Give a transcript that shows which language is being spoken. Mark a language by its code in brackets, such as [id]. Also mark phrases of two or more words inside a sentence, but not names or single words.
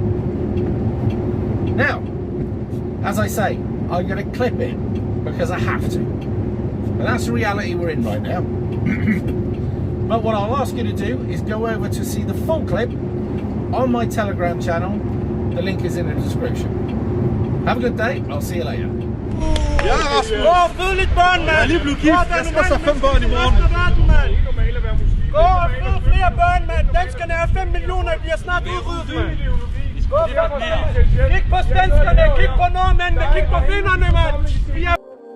[en] Now, as I say, I'm going to clip it because I have to. And that's the reality we're in right now. But what I'll ask you to do is go over to see the full clip on my Telegram channel. The link is in the description. Have a good day. I'll see you later. [da] Ja, Rasmus! Fød lidt børn, mand! Jeg er lige blevet gift. Jeg skal så 5 børn i morgen. Gå og fød flere børn, mand! Danskerne er 5 millioner, I bliver snart udryddet, mand! Kig på svenskerne, kig på nordmændene, kig på finnerne, mand!